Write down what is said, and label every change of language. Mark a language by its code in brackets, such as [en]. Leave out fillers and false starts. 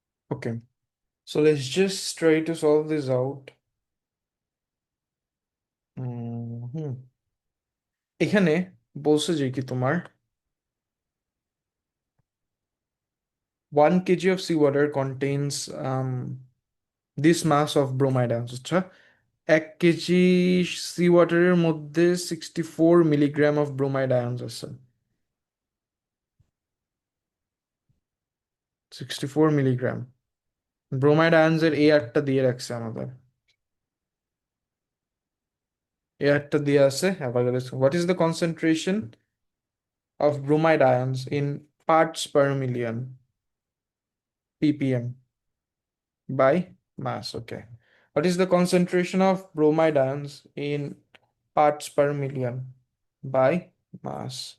[en] Okay, so let's just try to solve this out. [bn] হুম, এখানে বলছে যে কি তোমার [en] 1 kg of seawater contains this mass of bromide ions। [bn] আচ্ছা, 1 কেজি সি ওয়াটারের মধ্যে 64 মিলিগ্রাম অফ ব্রোমাইড আয়নস আছে। 64 মিলিগ্রাম ব্রোমাইড আয়নসের এই আটটা দিয়ে রাখছে আমাদের, এই আটটা দিয়ে আছে অ্যাভাগাড্রোস। [en] What is the concentration of bromide ions in parts per million, ppm, by mass? Okay. What is the concentration of bromide ions in parts per million by mass?